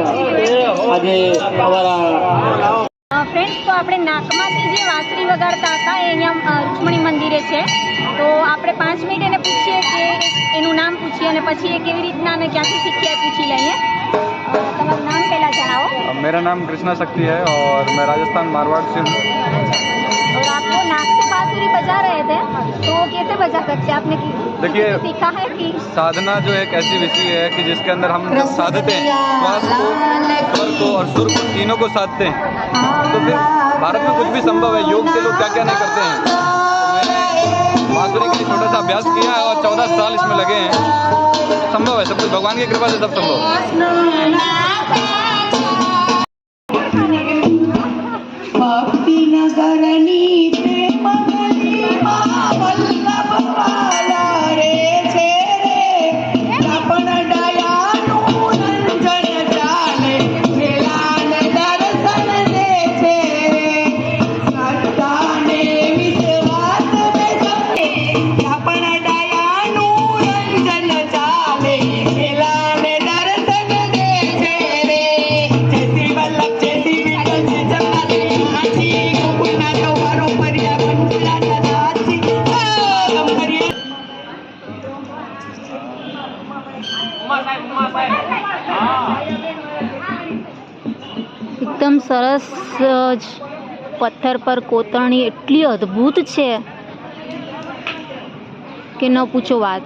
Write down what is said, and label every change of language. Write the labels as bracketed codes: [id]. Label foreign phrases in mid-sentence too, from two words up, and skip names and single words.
[gu] આજે અમારા फ्रेंड्स, तो આપણે નાકમાંથી જે વાંસળી વગાડતા હતા એ અહીંયા રૂક્ષ્મણી મંદિરે છે। તો આપણે 5 મિનિટ એને પૂછીએ કે અને પછી એ કેવી રીતના અને ક્યાંથી શીખ્યા પૂછી લઈએ. તમારું નામ પહેલાં જણાવો. [hi] मेरा नाम कृष्णा शक्ति है और मैं राजस्थान मारवाड़ से हूँ. और आप वो नाक से बांसुरी बजा रहे थे, तो कैसे बजा सकते हैं? आपने देखिए, सीखा है कि साधना जो एक ऐसी विषय है कि जिसके अंदर हम साधते हैं श्वास को, स्वर को और सुर को, तीनों को साधते हैं. तो फिर भारत में कुछ भी संभव है. योग से लोग क्या क्या नहीं करते हैं. तो मैंने बांसुरी के लिए छोटा सा अभ्यास किया है और 14 साल इसमें लगे हैं. संभव है सब कुछ, भगवान की कृपा से सब संभव है. [gu] ભક્તિ નગરની પ્રેમ ગલી વલ્લભ વાલા રે છે રે અપન દયાનુ રંજન ચાલે મેલાને દર્શન દે છે રે શ્રદ્ધા ને વિશ્વાસ મેં સબકે અપન દયાનુ રંજન ચાલે મેલાને દર્શન દે છે રે જય શ્રી વલ્લભ જય શ્રી વિઠ્ઠલ જય જગન્નાથ ગોકુલનાથ વારોપરિયા પંચરાજા દાસી કંપરિયા. એકદમ સરસ જ પથ્થર પર કોતરણી એટલી અદ્ભુત છે કે ન પૂછો વાત.